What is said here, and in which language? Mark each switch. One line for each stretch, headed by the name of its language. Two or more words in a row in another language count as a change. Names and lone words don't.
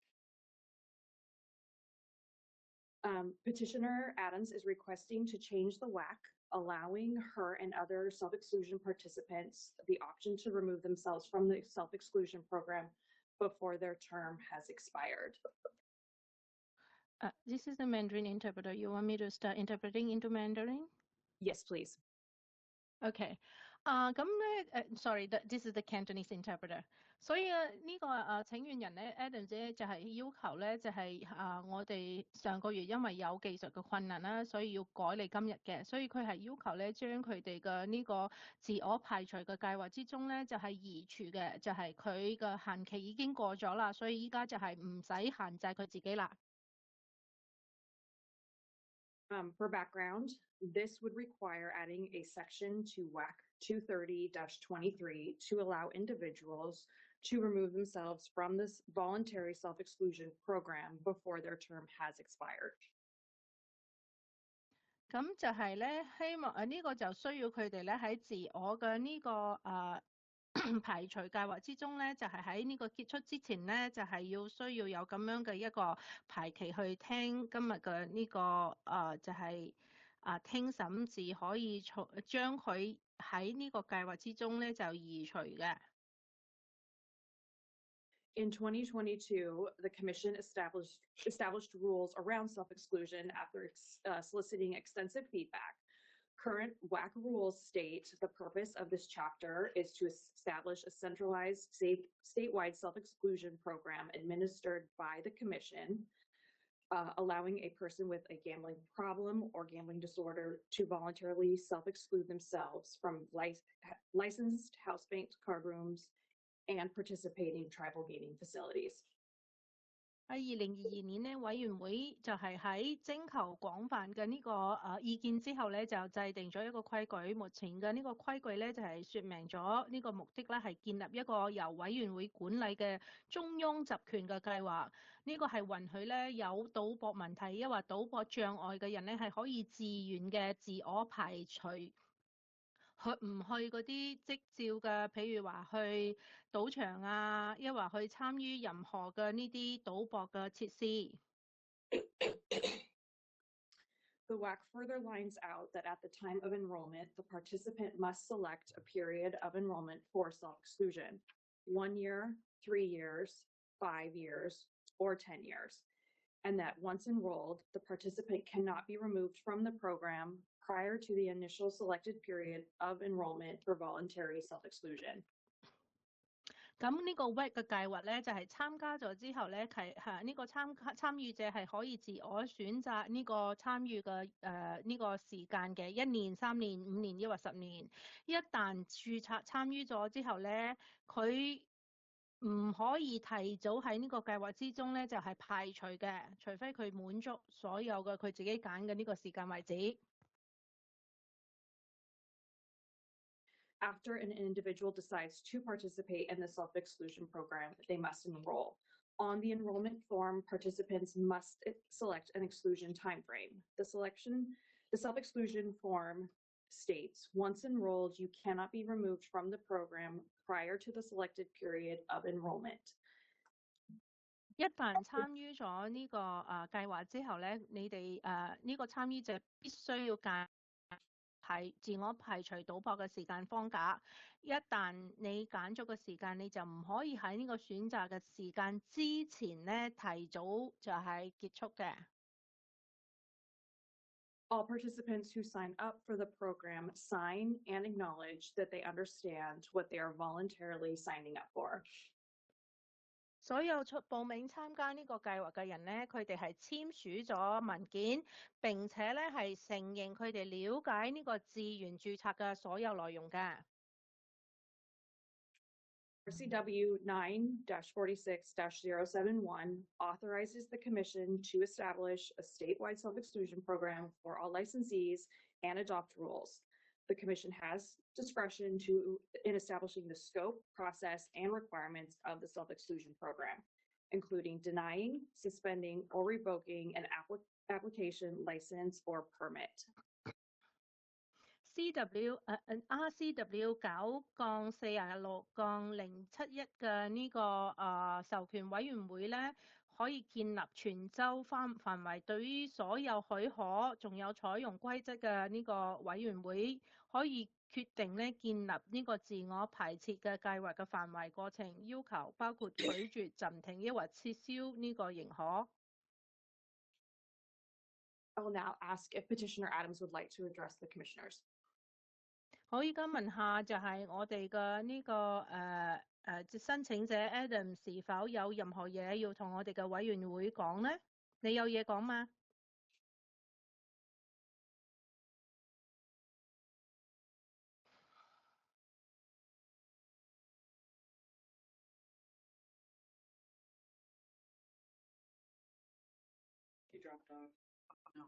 English: Petitioner Adams is requesting to change the WAC, allowing her and other self-exclusion participants the option to remove themselves from the self-exclusion program before their term has expired. This is the Mandarin interpreter. You want me to start interpreting into Mandarin? Yes, please. Okay. Sorry, this is the Cantonese interpreter.
Cantonese: 所以呢個請願人咧 Adam 姐就係要求咧就係我哋上個月因為有技術嘅困難啦，所以要改你今日嘅，所以佢係要求咧將佢哋嘅呢個自我排除嘅計劃之中咧就係移除嘅，就係佢嘅限期已經過咗啦，所以依家就係唔使限制佢自己啦。
English: For background, this would require adding a section to WAC 230-23 to allow individuals to remove themselves from this voluntary self-exclusion program before their term has expired.
Cantonese: 咁就係咧，希望呢個就需要佢哋咧喺自我嘅呢個排除計劃之中咧，就係喺呢個結束之前咧，就係需要有咁樣嘅一個排期去聽今日嘅呢個就係聽審至可以將佢喺呢個計劃之中咧就移除嘅。
English: In 2022, the Commission established rules around self-exclusion after soliciting extensive feedback. Current WAC rules state the purpose of this chapter is to establish a centralized, statewide self-exclusion program administered by the Commission, allowing a person with a gambling problem or gambling disorder to voluntarily self-exclude themselves from licensed house-banked card rooms and participating tribal gaming facilities.
Cantonese: 喺2022年咧，委員會就係喺徵求廣泛嘅呢個意見之後咧，就制定咗一個規矩。目前嘅呢個規矩咧，就係説明咗呢個目的咧係建立一個由委員會管理嘅中央集權嘅計劃。呢個係允許咧有賭博問題抑或賭博障礙嘅人咧係可以自願嘅自我排除。唔去嗰啲執照嘅，譬如話去賭場啊，抑或去參與任何嘅呢啲賭博嘅設施。
English: The WAC further lines out that at the time of enrollment, the participant must select a period of enrollment for self-exclusion, 1 year, 3 years, 5 years, or 10 years, and that once enrolled, the participant cannot be removed from the program prior to the initial selected period of enrollment for voluntary self-exclusion.
Cantonese: 咁呢個 WEC 嘅計劃咧，就係參加咗之後咧，呢個參與者係可以自我選擇呢個參與嘅呢個時間嘅1年、3年、5年抑或10年。一旦註冊參與咗之後咧，佢唔可以提早喺呢個計劃之中咧，就係排除嘅，除非佢滿足所有嘅佢自己揀嘅呢個時間為止。
English: After an individual decides to participate in the self-exclusion program, they must enroll. On the enrollment form, participants must select an exclusion timeframe. The self-exclusion form states, once enrolled, you cannot be removed from the program prior to the selected period of enrollment.
Cantonese: 一旦參與咗呢個計劃之後咧，你哋呢個參與者必須要揀自我排除賭博嘅時間框架。一旦你揀咗個時間，你就唔可以喺呢個選擇嘅時間之前咧提早就係結束嘅。
English: All participants who sign up for the program sign and acknowledge that they understand what they are voluntarily signing up for.
Cantonese: 所有報名參加呢個計劃嘅人咧，佢哋係簽署咗文件，並且咧係承認佢哋了解呢個自願註冊嘅所有內容嘅。
English: RCW 9-46-071 authorizes the Commission to establish a statewide self-exclusion program for all licensees and adopt rules. The Commission has discretion in establishing the scope, process, and requirements of the self-exclusion program, including denying, suspending, or revoking an application, license, or permit.
Cantonese: RCW 9-46-071 嘅呢個授權委員會咧，可以建立全州範圍對於所有許可仲有採用規則嘅呢個委員會，可以決定咧建立呢個自我排斥嘅計劃嘅範圍、過程、要求，包括拒絕、暫停抑或撤銷呢個認可。
English: I will now ask if Petitioner Adams would like to address the commissioners.
Cantonese: 好，依家問下就係我哋嘅呢個申請者 Adam 是否有任何嘢要同我哋嘅委員會講呢？你有嘢講嗎？
English: He dropped off. No.